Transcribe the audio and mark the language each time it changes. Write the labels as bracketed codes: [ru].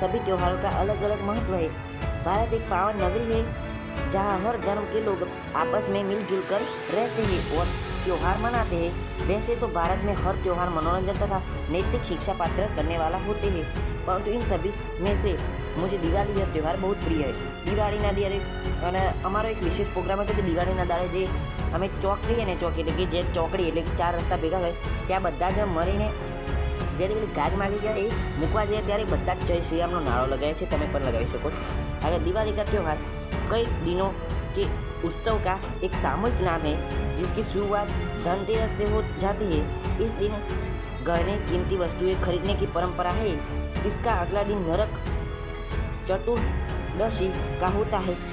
[hi] सभी त्योहारों का अलग अलग महत्व है। भारत एक पावन नगरी है जहाँ हर धर्म के लोग आपस में मिलजुल कर रहते हैं और त्योहार मनाते हैं। वैसे तो भारत में हर त्योहार मनोरंजन तथा नैतिक शिक्षा पात्र करने वाला होते हैं, परंतु इन सभी में से मुझे दिवाली यह त्यौहार बहुत प्रिय है। [gu] दिवाळीના દિવસે અને અમારો એક વિશેષ પ્રોગ્રામ હતો કે દિવાળીના દાડે જે અમે ચોક કહીએ ને, ચોક એટલે કે જે ચોકડી એટલે કે 4 રસ્તા ભેગા હોય ત્યાં બધા જ મળીને જ્યારે પેલી ગાગ માગી ત્યારે મૂકવા જઈએ ત્યારે બધા જ જય શ્રી રામનો નારો લગાવે છે। તમે પણ લગાવી શકો છો। [hi] अगर दिवाली का त्यौहार कई दिनों के उत्सव का एक सामूहिक नाम है जिसकी शुरुआत धनतेरस से हो जाती है। इस दिन गहने, कीमती वस्तुएं खरीदने की परंपरा है। इसका अगला दिन नरक चतुर्दशी का होता है।